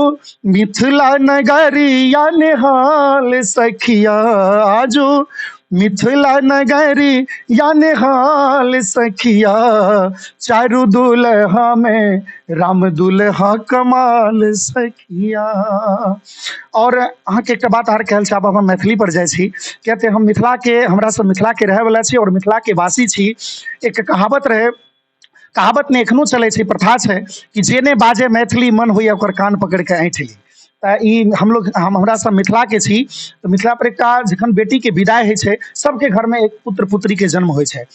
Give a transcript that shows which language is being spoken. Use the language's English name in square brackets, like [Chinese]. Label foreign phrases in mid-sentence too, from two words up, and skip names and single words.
[Maithili] मिथिला नगरिया निहाल सखिया, आजो मिथिला नगरी या निहाल सखिया, चारू दुल्हा में राम दुल्हा कमाल सखिया। और अहाँ के एकटा बात आर कहल छै, आब हम मैथिली पर जाइ छी। कहते हम मिथिला के, हमरा सब मिथिला के रहै वाला छी और मिथिला के वासी छी। एक कहावत रहे, कहावत ने एखनो चलै छै, प्रथा छै कि जेने बाजे मैथिली मन होइए ओकर कान पकड़ के ऐंठ ली। ई हमरा सब मिथिला के छी, तो मिथिला पर एकटा जखन बेटी के विदाई होइ छै, सबके घर में एक पुत्र पुत्री के जन्म होइ छै।